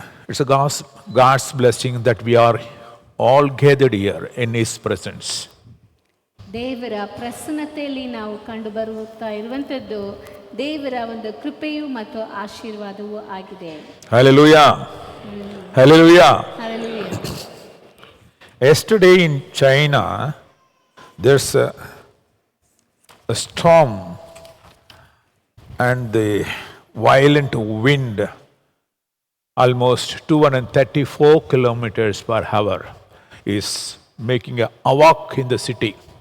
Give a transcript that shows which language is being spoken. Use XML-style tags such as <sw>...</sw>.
<en>It's a God's blessing that we are all gathered here in His presence.</en> <kn>ದೇವರ ಪ್ರಸನ್ನತೆಯಲ್ಲಿ ನಾವು ಕಂಡು ಬರುತ್ತಾ ಇರುವಂಥದ್ದು ದೇವರ ಒಂದು ಕೃಪೆಯು ಮತ್ತು ಆಶೀರ್ವಾದವೂ ಆಗಿದೆ.</kn> <en>Hallelujah. Hallelujah. Hallelujah. Yesterday in China, there's a storm and the violent wind, almost 234 kilometers per hour, is making a havoc in the city.</en>